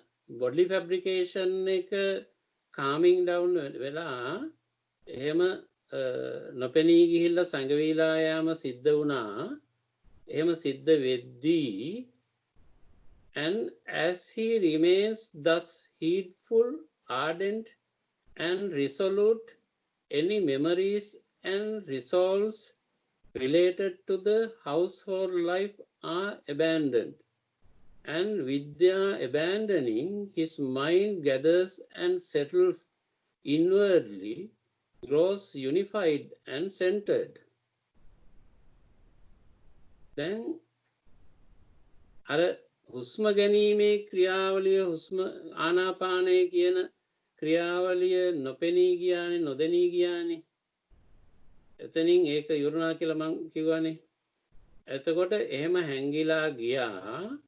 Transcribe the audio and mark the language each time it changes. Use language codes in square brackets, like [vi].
[si] Body fabrication එක කාමින් down වෙලා එහෙම නොපෙනී ගිහිල්ලා සංගවිලා යාම සිද්ධ වුණා. එහෙම සිද්ධ වෙද්දී [en] and as he remains thus heedful, ardent and resolute, any memories and resolves related to the household life are abandoned. And with their abandoning, his mind gathers and settles inwardly, grows unified and centered. [si] Then, අර හුස්ම ගැනීමේ ක්‍රියාවලිය හුස්ම ආනාපානය කියන ක්‍රියාවලිය නොපෙනී ගියානේ නොදැනී ගියානේ. එතනින් ඒක ඉවරනා කියලා මං කිව්වනේ. එතකොට එහෙම හැංගිලා ගියා.